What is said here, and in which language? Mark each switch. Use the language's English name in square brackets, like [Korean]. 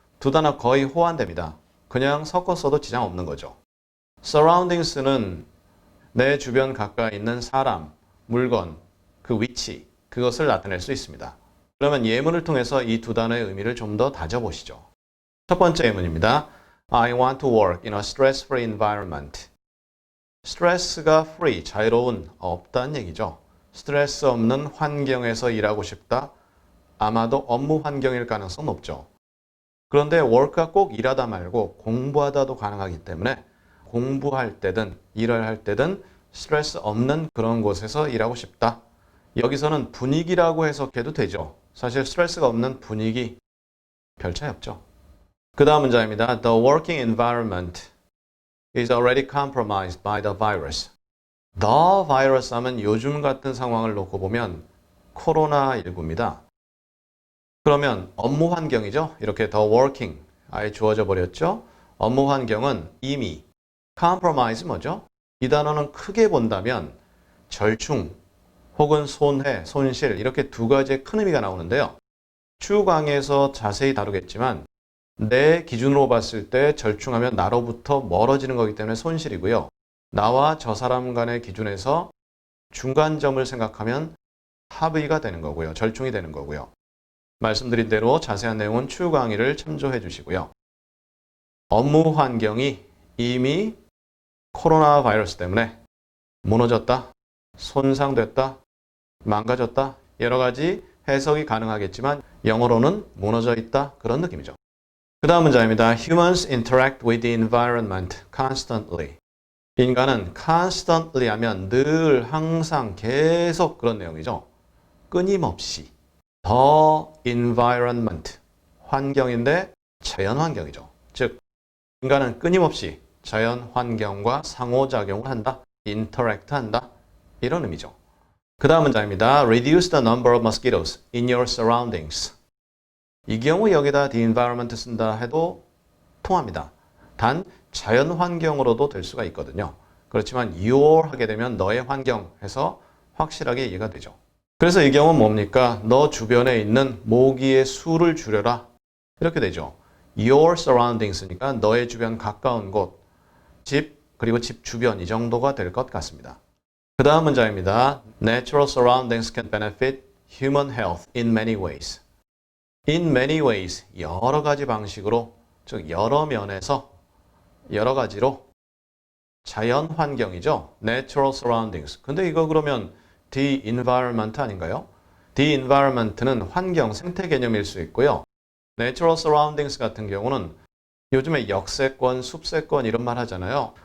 [Korean] 두 단어 거의 호환됩니다. 그냥 섞어 써도 지장 없는 거죠. surroundings는 내 주변 가까이 있는 사람, 물건, 그 위치, 그것을 나타낼 수 있습니다. 그러면 예문을 통해서 이 두 단어의 의미를 좀 더 다져보시죠. 첫 번째 예문입니다. [English] I want to work in a stress-free environment. [Korean] 스트레스가 free, 자유로운, 없다는 얘기죠. 스트레스 없는 환경에서 일하고 싶다. 아마도 업무 환경일 가능성은 높죠. 그런데 work가 꼭 일하다 말고 공부하다도 가능하기 때문에 공부할 때든 일을 할 때든 스트레스 없는 그런 곳에서 일하고 싶다. 여기서는 분위기라고 해석해도 되죠. 사실 스트레스가 없는 분위기 별 차이 없죠. 그 다음 문장입니다. [English] The working environment is already compromised by the virus. [Korean] The virus 하면 요즘 같은 상황을 놓고 보면 코로나19입니다. 그러면 업무 환경이죠. 이렇게 the working 아예 주어져 버렸죠. 업무 환경은 이미 compromise 뭐죠? 이 단어는 크게 본다면 절충 혹은 손해, 손실 이렇게 두 가지의 큰 의미가 나오는데요. 추후 강의에서 자세히 다루겠지만 내 기준으로 봤을 때 절충하면 나로부터 멀어지는 거기 때문에 손실이고요. 나와 저 사람 간의 기준에서 중간점을 생각하면 합의가 되는 거고요. 절충이 되는 거고요. 말씀드린 대로 자세한 내용은 추후 강의를 참조해 주시고요. 업무 환경이 이미 코로나 바이러스 때문에 무너졌다, 손상됐다, 망가졌다 여러 가지 해석이 가능하겠지만 영어로는 무너져 있다 그런 느낌이죠. 그 다음 문장입니다. [English] Humans interact with the environment constantly. [Korean] 인간은 constantly 하면 늘 항상 계속 그런 내용이죠. 끊임없이 the environment 환경인데 자연 환경이죠. 즉 인간은 끊임없이 자연 환경과 상호작용을 한다. interact 한다. 이런 의미죠. 그 다음 문장입니다. [English] Reduce the number of mosquitoes in your surroundings. [Korean] 이 경우 여기다 the environment 쓴다 해도 통합니다. 단 자연 환경으로도 될 수가 있거든요. 그렇지만 your 하게 되면 너의 환경 해서 확실하게 이해가 되죠. 그래서 이 경우는 뭡니까? 너 주변에 있는 모기의 수를 줄여라. 이렇게 되죠. Your surroundings니까 너의 주변 가까운 곳, 집, 그리고 집 주변 이 정도가 될 것 같습니다. 그 다음 문장입니다. [English] Natural surroundings can benefit human health in many ways. In many ways, [Korean] 여러 가지 방식으로, 즉 여러 면에서, 여러 가지로 자연 환경이죠. [English] Natural surroundings. [Korean] 근데 이거 그러면 the environment 아닌가요? The environment는 환경, 생태 개념일 수 있고요. [English] Natural surroundings [Korean] 같은 경우는 요즘에 역세권, 숲세권 이런 말 하잖아요.